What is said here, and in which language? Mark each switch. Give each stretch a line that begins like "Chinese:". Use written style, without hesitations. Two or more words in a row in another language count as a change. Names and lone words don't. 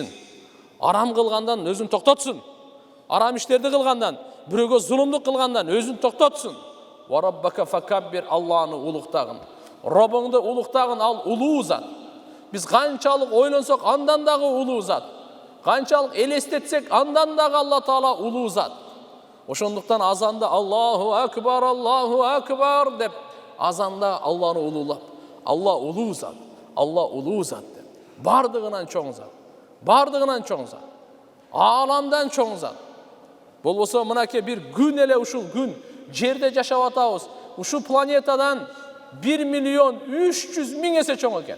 Kyrgyz: Арам кылгандан өзүн токтотсун. Арам иштерди кылгандан, бирөөгө зулумдук кылгандан өзүн токтотсун.
Arabic: وربك فكبر,
Kyrgyz: Алланы улуктагын. Робуңду улуктагын, ал улуу зат. Биз канчалык ойлонсок, андан дагы улуу зат. Канчалык элестетсек, андан дагы Алла Таала улуу зат. Ошондуктан азанда
Arabic: الله أكبر
Kyrgyz: деп азанда Алланы улуулап, Алла улуу зат деп. Бардыгынан чоң зат. Ааламдан чоң зат. Болбосо мынаке бир күн эле ушул күн жерде жашап атабыз. Ушул планетадан 1.300.000 эсе чоң экен.